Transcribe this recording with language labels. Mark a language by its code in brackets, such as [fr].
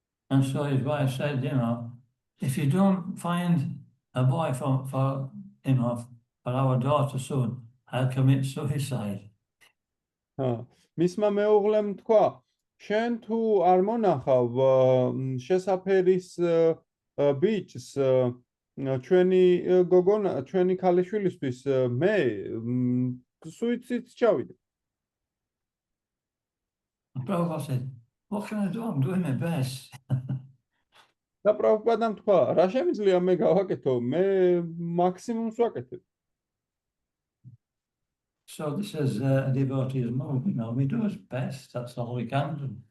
[en] And so his wife said, you know, if you don't find a boy for you know, for our daughter soon, I'll commit suicide. [ka] მისმა მეუღლემ თქვა, შენ თუ არ მონახავ შესაფერის ბიჭს ჩვენი გოგონა, ჩვენი ქალიშვილისთვის მე სუიციდს ჩავიდე. [en] Prabhupada said, what can I do? I'm doing my best. [ka] და პრაბჰუპადამ თქვა, რა შემიძლია მე გავაკეთო? მე მაქსიმუმს ვაკეთებ. [en] So this is a devotee's move, you know, we do his best, that's all we can do.